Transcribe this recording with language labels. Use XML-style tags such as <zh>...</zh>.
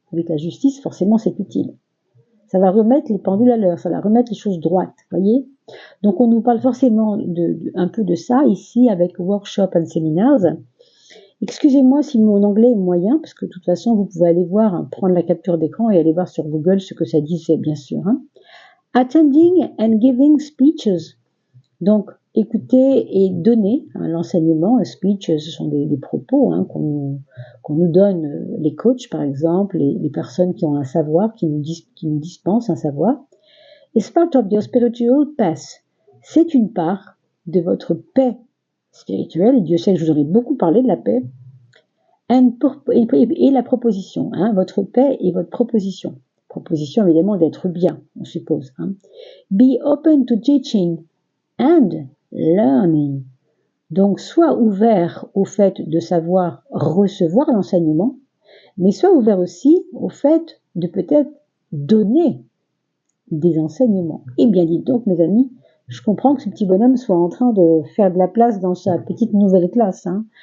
<fr>Avec la justice, forcément, c'est utile. Ça va remettre les pendules à l'heure, ça va remettre les choses droites, voyez. Donc on nous parle forcément un peu de ça ici avec Workshop and Seminars. Excusez-moi si mon anglais est moyen, parce que de toute façon vous pouvez aller voir, prendre la capture d'écran et aller voir sur Google ce que ça disait, bien sûr. Hein.</fr> <en>Attending and giving speeches.</en> <fr>Donc écouter et donner l'enseignement. Speeches, ce sont des propos hein, qu'on nous donne, les coachs par exemple, les personnes qui ont un savoir, qui nous dispensent un savoir.</fr> <en>It's part of your spiritual path.</en> <fr>C'est une part de votre paix spirituelle, et Dieu sait que je vous en ai beaucoup parlé de la paix, et la proposition, hein, votre paix et votre proposition. Proposition évidemment d'être bien, on suppose. Hein.</fr> <en>Be open to teaching and learning.</en> <fr>Donc sois ouvert au fait de savoir recevoir l'enseignement, mais sois ouvert aussi au fait de peut-être donner des enseignements. Et bien dites donc, mes amis, je comprends que ce petit bonhomme soit en train de faire de la place dans sa petite nouvelle classe. Hein.</fr>